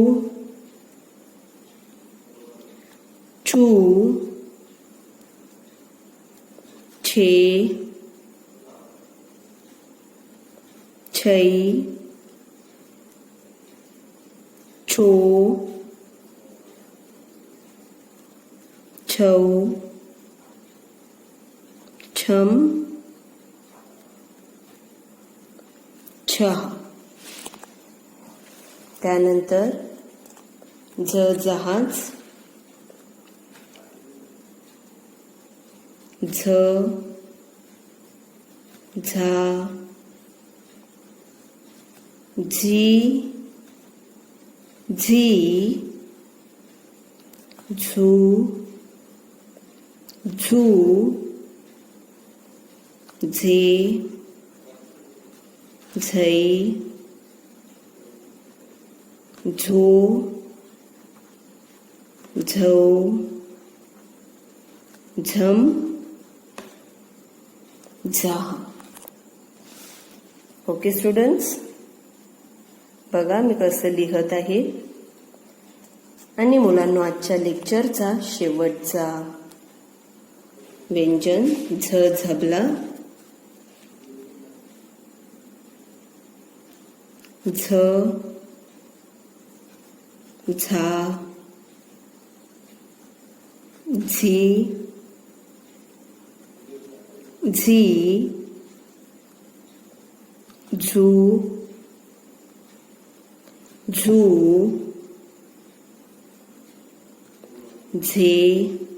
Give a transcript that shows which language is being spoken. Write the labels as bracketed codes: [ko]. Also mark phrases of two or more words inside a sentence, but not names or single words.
[mr] छू छे छै छो छौ छम छह. त्यानंतर ज जहाज. झ झा झी झी झू झू झे झै झो झौ झम झा. [en] okay students, [mr] बघा मी कसं लिहत आहे. आणि मुलांनो आजच्या लेक्चरचा शेवटचा व्यंजन झ झबला. झ झा झी झी झू झू झे